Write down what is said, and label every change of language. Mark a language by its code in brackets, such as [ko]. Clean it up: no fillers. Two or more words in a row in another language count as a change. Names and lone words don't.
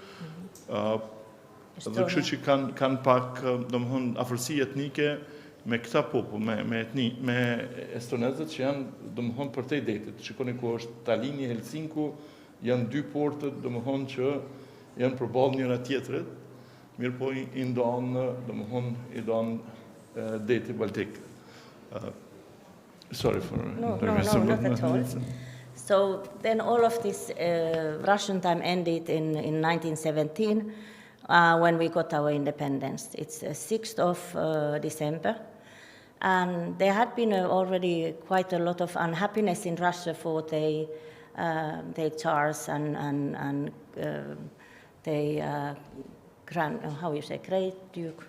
[sq] Dhe kështu që kanë pak domethënë afërsi etnike me këta popull, me estonezët që janë domethënë përtej detit. Shikoni ku është Tallini, Helsinku, janë dy portët domethënë që janë përballë njëra tjetrit, mirë po i ndonë deti Baltik. [en] Sorry for not at all. So then all of this Russian time ended in 1917 when we got our independence. It's 6th of December. And there had been already quite a lot of unhappiness in Russia for the Tsars and the Great Duke.